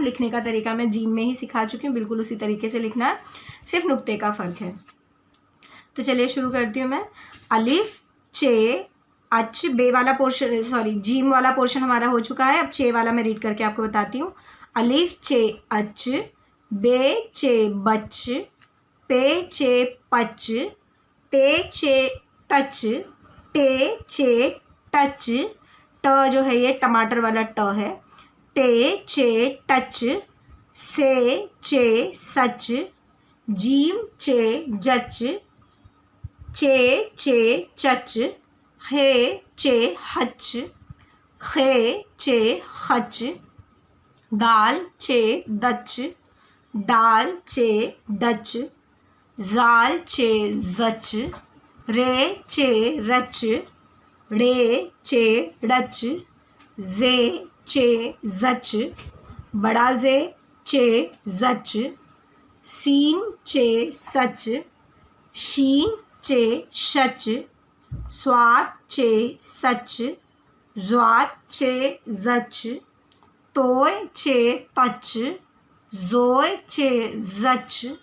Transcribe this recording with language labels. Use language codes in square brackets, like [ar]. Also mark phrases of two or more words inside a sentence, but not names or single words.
[hi] लिखने का तरीका मैं जीम में ही सिखा चुकी हूँ, बिल्कुल उसी तरीके से लिखना है, सिर्फ नुक्ते का फ़र्क है। तो चलिए शुरू करती हूँ मैं। अलिफ, चे, अच, बे वाला पोर्शन, सॉरी जीम वाला पोर्शन हमारा हो चुका है। अब चे वाला मैं रीड करके आपको बताती हूँ। अलिफ, चे, अच, बे, चे, बच, पे, चे, पच, ते, चे, टच, टे, चे, टच, ट जो है ये टमाटर वाला ट है, टे, चे, टच, से, चे, सच, जीम, चे, जच, चे, चे, चच, हे, चे, हच, खे, चे, खच, दाल, चे, दच, डाल, चे, डच, जाल, चे, जच, रे, चे, रच, ड़े, चे, डच, जे, चे, जच, बड़ा जे, चे, जच, सीन, चे, सच, शीन, चे, शच, स्वाद, चे, सच, ज्वाद, चे, जच, तोय, चे, तच, जोय, चे, जच,